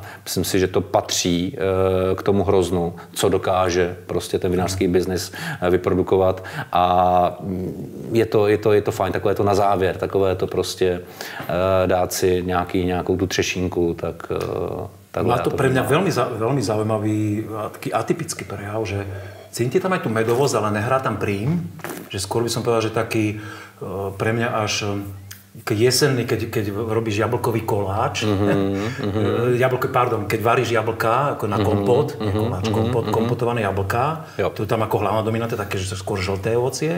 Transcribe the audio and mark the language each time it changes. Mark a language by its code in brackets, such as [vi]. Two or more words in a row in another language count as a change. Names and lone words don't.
[cs] Myslím si, že to patří k tomu hroznu, co dokáže prostě ten vinářský biznis vyprodukovat. A je to fajn, takové to na závěr, takové to prostě dát si nějakou tu třešinku, tak [sk] má to pre mňa veľmi zaujímavý, taký atypický prejav, že cítite tam aj tú medovosť, ale nehrá tam prím, že skôr by som povedal, že taký pre mňa až jesenný, keď robíš jablkový koláč, keď varíš jablka ako na kompot, kompotované jablka, to je tam ako hlavná dominanta, také, že skôr žlté ovocie.